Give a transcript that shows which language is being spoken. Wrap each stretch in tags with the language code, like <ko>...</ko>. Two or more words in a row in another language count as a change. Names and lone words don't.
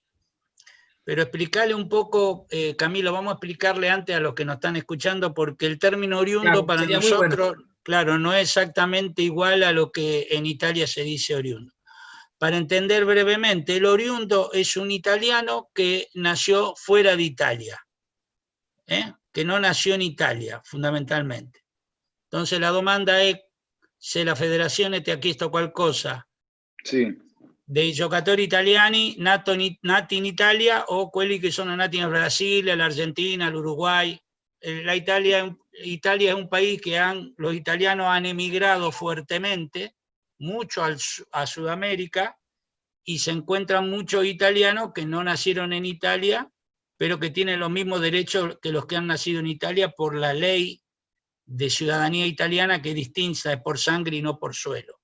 <es>Pero explicarle un poco, Camilo, vamos a explicarle antes a los que nos están escuchando, porque el término oriundo para nosotros, claro, no es exactamente igual a lo que en Italia se dice oriundo. Para entender brevemente, el oriundo es un italiano que nació fuera de Italia, que no nació en Italia, fundamentalmente. Entonces la demanda es,</es> <it>se la federazione ti ha chiesto qualcosa, sì. dei giocatori italiani nati in Italia o quelli che sono nati in Brasile, l'Argentina, l'Uruguay.</it> <es>Italia es un país que los italianos han emigrado fuertemente, mucho a Sudamérica, y se encuentran muchos italianos que no nacieron en Italia, pero que tienen los mismos derechos que los que han nacido en Italia por la ley de ciudadanía italiana, que es distinta, es por sangre y no por suelo.</es>